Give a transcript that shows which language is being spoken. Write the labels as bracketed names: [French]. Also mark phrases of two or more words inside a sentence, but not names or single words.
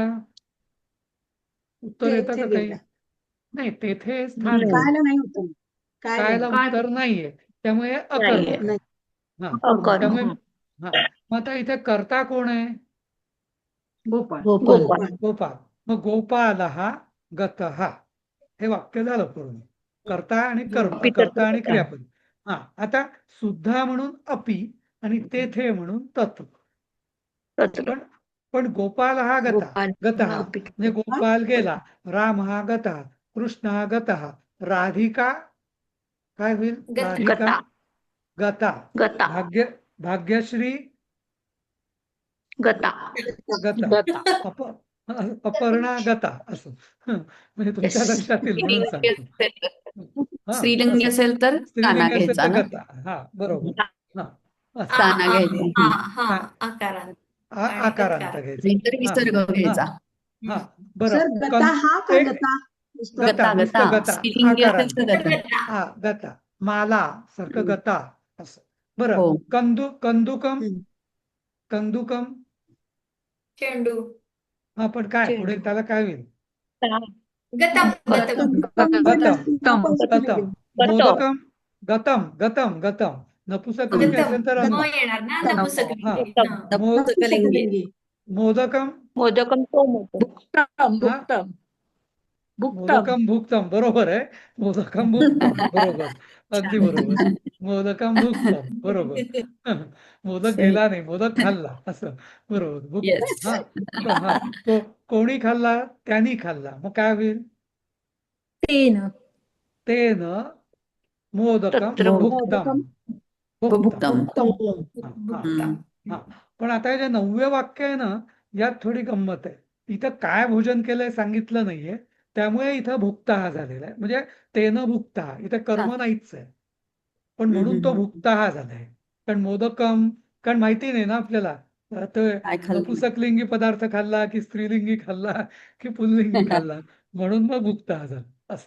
[Marathi] उत्तर येतं तेथे का काही? गेला. नाही, तेथे स्थान आहे. कायला नाही होतं. कायला उत्तर नाहीये, त्यामुळे अकर्मक आहे. नाही. हा, अकर्मक. त्यामुळे हा, मग आता इथे कर्ता कोण आहे? गोपाळ. गोपाळ. गोपाळ. मग [Sanskrit] गोपालः गतः, [Marathi] हे वाक्य झालं पूर्ण. कर्ता आणि कर्म, कर्ता आणि क्रियापद. हा, आता सुद्धा म्हणून अपि आणि तेथे म्हणून तत्. पण गोपाल हा गतः म्हणजे गोपाल गेला, राम हा गतः, कृष्ण हा गतः, राधिका काय होईल? राधिका गता, भाग्यश्री गता, अपर्णा गता, असं म्हणजे तुमच्या लक्षात येईल म्हणून सांगतो. स्त्रीलिंगी असेल तर काना घ्यायचा ना. गता. हा, बरोबर. काना घ्यायचा. आकारांत. आकारांत घ्यायचा. नाहीतर विसर्ग घ्यायचा. हा, बरं. सर गता हा का गता? गता गता. स्त्रीलिंगी असेल तर गता. हा, गता. माला सारखं गता असं. बरं. हो. कंदुकम चेंडू. हा, पण काय पुढे त्याला काय होईल? गतम. गतम नपुसकलिंगी असेल तर येणार ना, नपुंसकलिंगी. [Sanskrit] मोदकम भुक्तम, [Marathi] बरोबर आहे. [Sanskrit] मोदकम भुक्तम, [Marathi] बरोबर, अगदी बरोबर. [Sanskrit] मोदकम भुक्तम, बरोबर. [Marathi] मोदक गेला नाही, मोदक खाल्ला, असं. बरोबर, भुक्तम. हा, तो कोणी खाल्ला? त्यांनी खाल्ला. मग काय होईल? [Sanskrit] तेन मोदकम भुक्तम. [Marathi] पण आता जे 9वे वाक्य आहे ना, यात थोडी गंमत आहे. इथं काय भोजन केलंय सांगितलं नाहीये, त्यामुळे इथं भुक्तः झालेला आहे. म्हणजे [Sanskrit] तेन भुक्तः, [Marathi] इथं कर्म नाहीच आहे, पण म्हणून तो भुक्तः झालाय. कारण मोदकम, कारण माहिती नाही ना आपल्याला नपुसकलिंगी पदार्थ खाल्ला की स्त्रीलिंगी खाल्ला की पुल्लिंगी खाल्ला, म्हणून मग भुक्तः झाला असं.